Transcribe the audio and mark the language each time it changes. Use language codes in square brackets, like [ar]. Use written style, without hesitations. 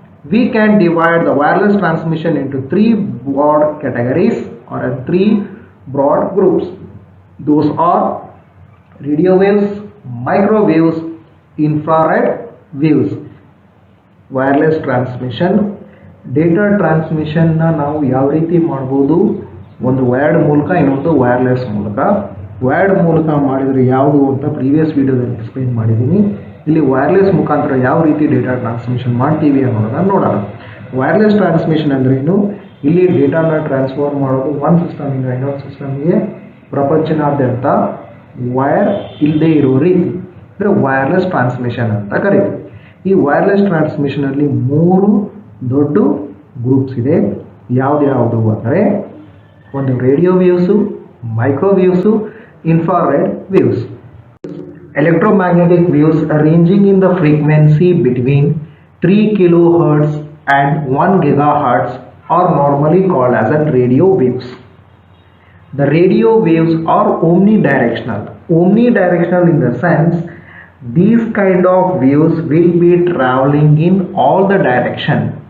[en] We can divide the wireless transmission into three broad categories or three broad groups. Those are radio waves, microwaves, infrared waves. Wireless transmission, data transmission [kn] ನಾವು ಯಾವ ರೀತಿ ಮಾಡಬಹುದು? ಒಂದು wired ಮೂಲಕ, ಇನ್ನೊಂದು wireless ಮೂಲಕ. Wired ಮೂಲಕ ಮಾಡಿದರೆ ಯಾವುದು ಅಂತ ಪ್ರೀವಿಯಸ್ ವಿಡಿಯೋದಲ್ಲಿ ಎಕ್ಸ್ಪ್ಲೈನ್ ಮಾಡಿದ್ದೀನಿ. ಇಲ್ಲಿ ವೈರ್ಲೆಸ್ ಮುಖಾಂತರ ಯಾವ ರೀತಿ ಡೇಟಾ ಟ್ರಾನ್ಸ್ಮಿಷನ್ ಮಾಡ್ತೀವಿ ಅನ್ನೋದನ್ನ ನೋಡೋಣ. ವೈರ್ಲೆಸ್ ಟ್ರಾನ್ಸ್ಮಿಷನ್ ಅಂದ್ರೇನು? ಇಲ್ಲಿ ಡೇಟಾನ ಟ್ರಾನ್ಸ್ಫರ್ ಮಾಡೋದು ಒಂದು ಸಿಸ್ಟಮಿಂದ ಇನ್ನೊಂದು ಸಿಸ್ಟಮ್ಗೆ ಪ್ರಪಂಚನಾದ್ಯಂತ ವೈರ್ ಇಲ್ಲದೆ ಇರೋ ರೀತಿ ಅಂದರೆ ವೈರ್ಲೆಸ್ ಟ್ರಾನ್ಸ್ಮಿಷನ್ ಅಂತ ಕರೀತೀವಿ. ಈ ವೈರ್ಲೆಸ್ ಟ್ರಾನ್ಸ್ಮಿಷನಲ್ಲಿ ಮೂರು ದೊಡ್ಡ ಗ್ರೂಪ್ಸ್ ಇದೆ. ಯಾವ್ದು ಅಂದರೆ ಒಂದು radio waves, ಮೈಕ್ರೋವೇವ್ಸು, [en] infrared waves. Electromagnetic waves ranging in the frequency between 3 kilohertz and 1 gigahertz are normally called as radio waves. The radio waves are omnidirectional. Omnidirectional in the sense these kind of waves will be traveling in all the direction.